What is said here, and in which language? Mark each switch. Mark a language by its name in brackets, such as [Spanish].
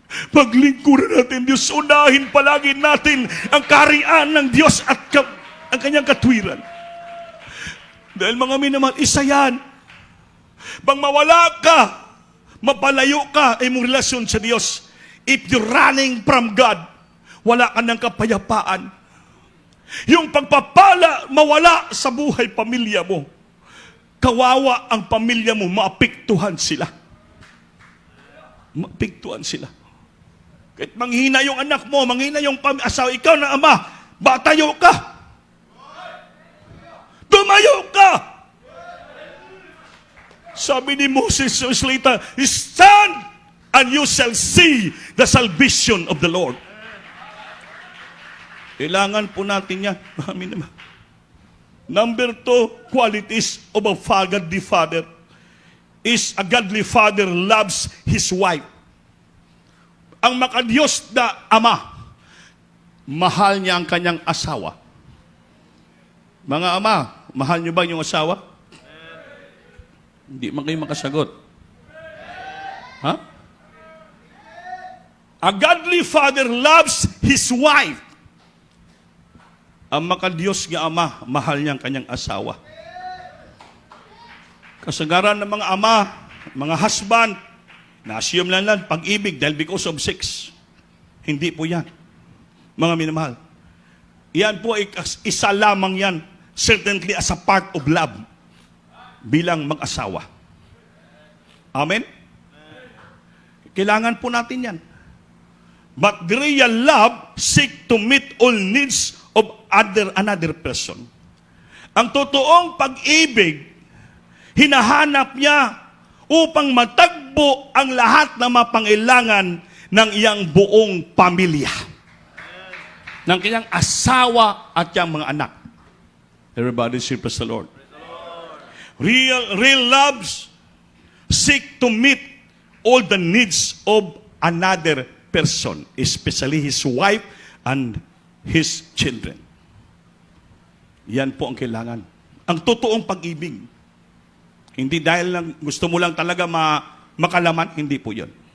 [Filipino] Paglingkuran natin Diyos, unahin palagi natin ang kaharian ng Diyos at ang kanyang katwiran. Dahil mga minamahal, isa yan. Bang mawala ka, mapalayo ka ay mong relasyon sa Diyos. [English] If you're running from God, [Filipino] wala ka ng kapayapaan. Yung pagpapala, mawala sa buhay pamilya mo. Kawawa ang pamilya mo, maapektuhan sila. Maapektuhan sila. Kahit manghina yung anak mo, manghina yung asawa, ikaw na ama, batayo ka. Tumayo ka. Sabi ni Moses sa salita, [English] stand and you shall see the salvation of the Lord. [Filipino] Kailangan po natin yan. [English] Number 2, qualities of a godly father is a godly father loves his wife. [Filipino] Ang makadiyos na ama, mahal niya ang kanyang asawa. Mga ama, mahal niyo ba yung asawa? Hindi man kayo makasagot. Ha? [English] A godly father loves his wife. [Filipino] Ang makadiyos nga ama, mahal niya ang kanyang asawa. Kasagaran ng mga ama, mga husband, na-assume lang pag-ibig dahil [English] because of sex. [Filipino] Hindi po yan. Mga minamahal. Yan po ay isa lamang yan. [English] Certainly as a part of love. [Filipino] Bilang mag-asawa. [English] Amen? [Filipino] Kailangan po natin yan. [English] But the real love seek to meet all needs of another person. [Filipino] Ang totoong pag-ibig, hinahanap niya upang matagbo ang lahat ng mapangailangan ng iyang buong pamilya. Ng kanyang asawa at iyang mga anak. [English] Everybody say, praise the Lord. Real loves seek to meet all the needs of another person, especially his wife and his children. [Filipino] Yan po ang kailangan. Ang totoong pag-ibig. Hindi dahil lang gusto mo lang talaga makalaman, hindi po yun.